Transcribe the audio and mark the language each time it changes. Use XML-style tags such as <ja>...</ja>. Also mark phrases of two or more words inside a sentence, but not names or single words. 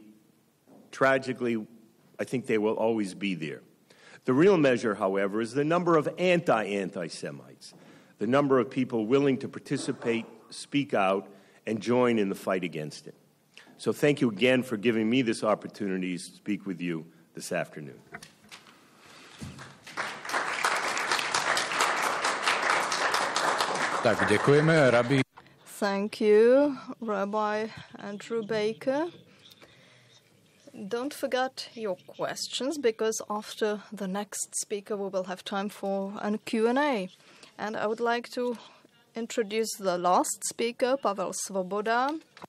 <en>Tragically, I think they will always be there. The real measure, however, is the number of anti-Semites, the number of people willing to participate, speak out, and join in the fight against it. So thank you again for giving me this opportunity to speak with you this afternoon.</en> <cs>Tak děkujeme, Rabbi.</cs> <en>Thank you, Rabbi Andrew Baker. Don't forget your questions, because after the next speaker we will have time for a Q&A. And I would like to introduce the last speaker, Pavel Svoboda.</en>